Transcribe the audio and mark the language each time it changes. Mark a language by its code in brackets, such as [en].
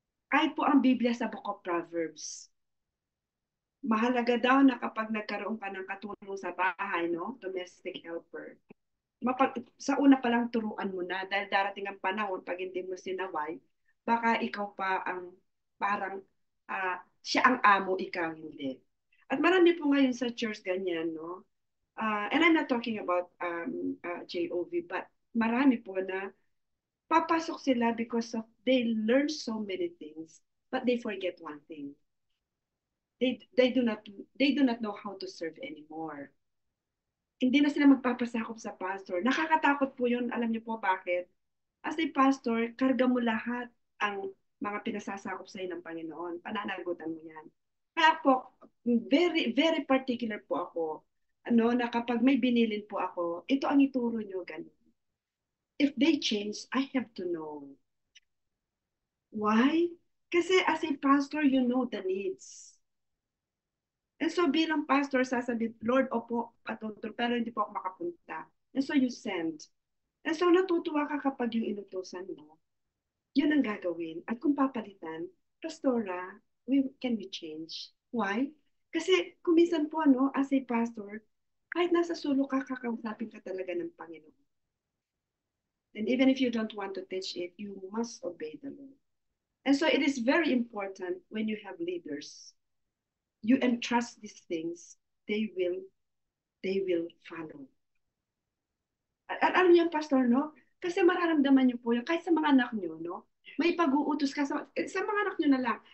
[tl] Kahit po ang Biblia sa Book of Proverbs, mahalaga daw na kapag nagkaroon ka ng katulong sa bahay, no, domestic helper, sa una pa lang turuan mo na, dahil darating ang panahon, pag hindi mo sinaway, baka ikaw pa ang parang siya ang amo, ikaw hindi. At marami po ngayon sa church ganyan, no? [en] And I'm not talking about JOV, but [tl] marami po na papasok sila [en] because of they learn so many things, but they forget one thing. They do not know how to serve anymore. [tl] Hindi na sila magpapasakop sa pastor. Nakakatakot po yun. Alam niyo po bakit? [en] As a pastor, [tl] karga mo lahat ang mga pinasasakop sa iyo ng Panginoon. Pananagutan mo yan. Kaya po, [en] very, very particular [tl] po ako, na kapag may binilin po ako, ito ang ituro niyo, ganun. [en] If they change, I have to know. Why? Kasi as a pastor, you know the needs. [tl] And so bilang pastor, sasabihin, Lord, opo, patuturo, pero hindi po ako makapunta. [en] And so you send. [tl] And so natutuwa ka kapag yung inutusan mo, yun ang gagawin. At kung papalitan, [en] Pastora, can we change? Why? [tl] Kasi kuminsan po, no, [en] as a pastor, [tl] kahit nasa sulok ka, kakausapin ka talaga ng Panginoon. [en] And even if you don't want to teach it, you must obey the Lord. And so it is very important when you have leaders, you entrust these things, they will follow. [tl] At ano yan, Pastor, no? Kasi mararamdaman niyo po yun, kahit sa mga anak niyo, no? May pag-uutos ka sa mga anak niyo na lang.